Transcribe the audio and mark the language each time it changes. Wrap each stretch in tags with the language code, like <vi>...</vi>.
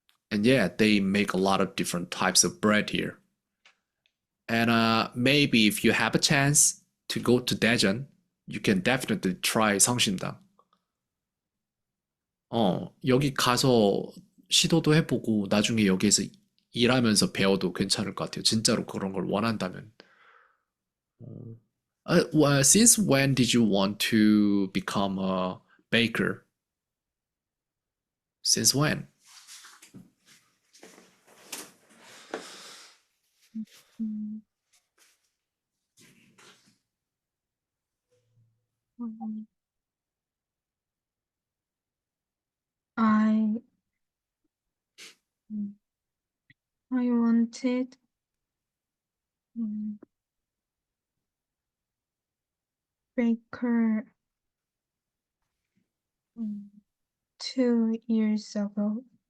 <en>And yeah, they make a lot of different types of bread here. And maybe if you have a chance to go to Daejeon, you can definitely try 성심당.</en> <ko>여기 가서 시도도 해보고 나중에 여기에서 일하면서 배워도 괜찮을 것 같아요. 진짜로 그런 걸 원한다면.</ko> <en>Well, since when did you want to become a baker? Since when? 음, 음, I mm, I wanted mm, baker mm, 2 years ago.</en>